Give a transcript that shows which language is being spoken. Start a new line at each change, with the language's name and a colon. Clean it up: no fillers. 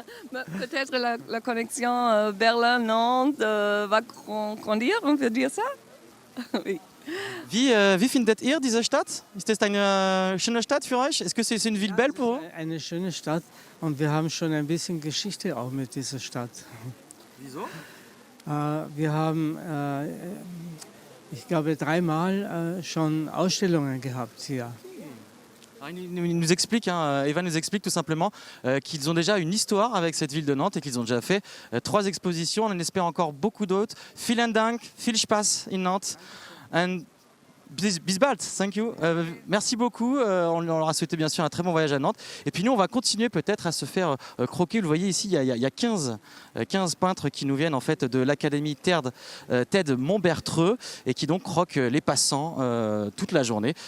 French: Peut-être la connexion Berlin-Nantes va grandir, on peut dire ça? Oui.
German: Wie findet ihr diese Stadt? Ist das eine schöne Stadt für euch?
French: Est-ce que c'est une ville belle pour vous?
German: Eine schöne Stadt und wir haben schon ein bisschen Geschichte auch mit dieser Stadt. Wieso? Wir haben, ich glaube, 3-mal schon Ausstellungen gehabt hier.
French: Il nous explique, Eva nous explique tout simplement qu'ils ont déjà une histoire avec cette ville de Nantes et qu'ils ont déjà fait 3 expositions. On en espère encore beaucoup d'autres.
German: Vielen Dank, viel Spaß in Nantes.
English: And
German: bis bald,
English: thank you.
French: Merci beaucoup. On leur a souhaité bien sûr un très bon voyage à Nantes. Et puis nous, on va continuer peut-être à se faire croquer. Vous le voyez ici, il y a 15 peintres qui nous viennent en fait de l'académie TED Montbertreux et qui donc croquent les passants toute la journée.